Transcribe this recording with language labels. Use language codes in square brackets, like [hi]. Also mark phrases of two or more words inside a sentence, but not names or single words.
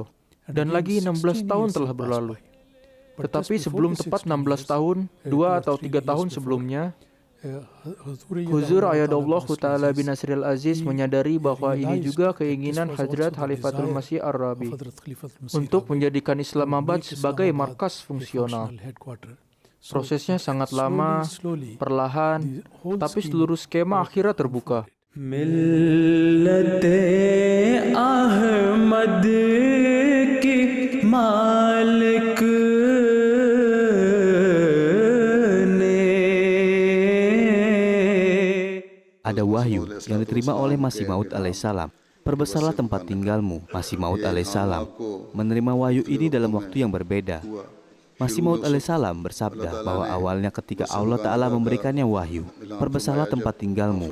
[id] Dan lagi 16 tahun telah berlalu. Tetapi sebelum tepat 16 tahun, 2 atau 3 tahun sebelumnya, Huzur [ar] أيده الله تعالى بنصره العزيز [id] menyadari bahwa ini juga keinginan Hadrat Khalifatul Masih Ar-Rabi untuk menjadikan Islamabad sebagai markas fungsional. Prosesnya sangat lama, perlahan, tapi seluruh skema akhirnya terbuka. [ur] ملت احمد کی مالک [id] Ada wahyu yang diterima oleh Masih Maud alaihissalam. Perbesarlah tempat tinggalmu, Masih Maud alaihissalam. Menerima wahyu ini dalam waktu yang berbeda. Masih Maud alaihissalam bersabda bahwa awalnya ketika Allah Ta'ala memberikannya wahyu, perbesarlah tempat tinggalmu.